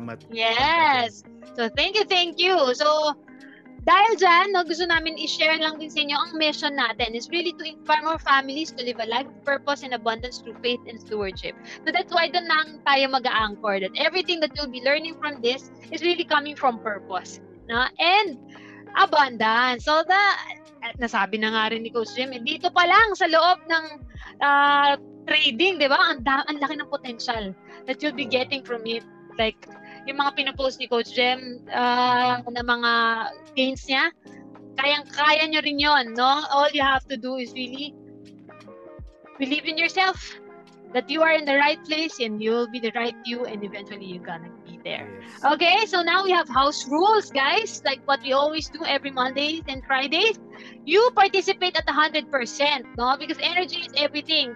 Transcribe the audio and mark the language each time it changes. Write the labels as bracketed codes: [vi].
[en] Yes. So thank you. [tl] So dahil dyan, no, gusto namin i-share lang din sa inyo ang [en] mission natin is really to inspire more families to live a life of purpose and abundance through faith and stewardship. So that's why [tl] doon lang tayo mag-a-anchor [en] that everything that you'll be learning from this is really coming from purpose, no? And abundance. [tl] So nasabi na nga rin ni Coach Jim, dito pa lang sa loob ng trading, di ba? Ang laki ng [en] potential that you'll be getting from it. [tl] Like, yung mga pinopost ni Coach Jem na mga gains niya, kaya nyo rin yon, no? [en] All you have to do is really believe in yourself that you are in the right place and you'll be the right you and eventually you're gonna be there. Yes. Okay, so now we have house rules, guys, like what we always do every Mondays and Fridays. You participate at 100%, no? Because energy is everything.